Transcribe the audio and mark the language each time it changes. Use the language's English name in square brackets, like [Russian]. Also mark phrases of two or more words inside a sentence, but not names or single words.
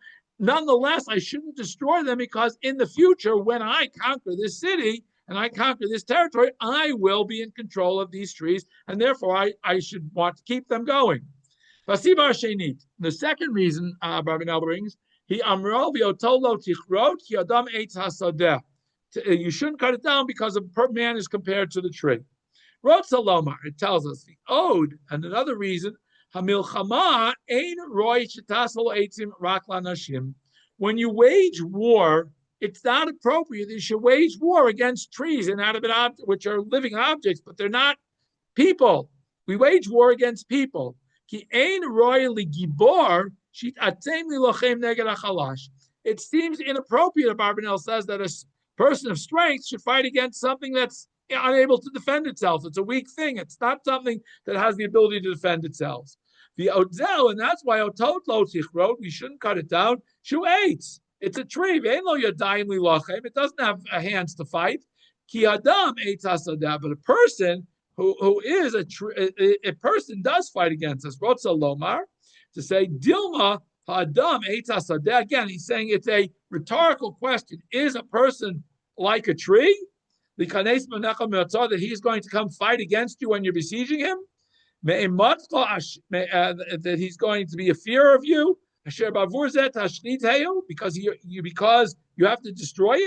[English] Nonetheless, I shouldn't destroy them, because in the future, when I conquer this city and I conquer this territory, I will be in control of these trees, and therefore I should want to keep them going. The second reason Barbanel brings, [Hebrew] הוא אמרו ואותו לא תכרת כי אדם עץ השדה. [English] You shouldn't cut it down because a man is compared to the tree. [Hebrew] רוצה לומר, [English] it tells us the ode, and another reason, [Hebrew] המלחמה אין ראוי שתעשה עצים רק לאנשים. [English] When you wage war, it's not appropriate. You should wage war against trees, inanimate objects, which are living objects, but they're not people. We wage war against people. [Hebrew] כי אין ראוי לגיבור שית עצם להלחם נגד החלש. [English] It seems inappropriate, Barbanel says, that a person of strength should fight against something that's unable to defend itself. It's a weak thing. It's not something that has the ability to defend itself. The Odzel, and that's why [Hebrew] אותו לא תכרת, [English] we shouldn't cut it down. [Hebrew] שהוא עץ. [English] It's a tree. It doesn't have hands to fight. [Hebrew] כי אדם עץ השדה. [English] But a person who is a person does fight against us. [Hebrew] רוצה לומר, [English] to say [Hebrew] דילמא אדם עץ השדה. [English] Again, he's saying it's a rhetorical question. Is a person like a tree? That he's going to come fight against you when you're besieging him? That he's going to be a fear of you? Because you have to destroy it?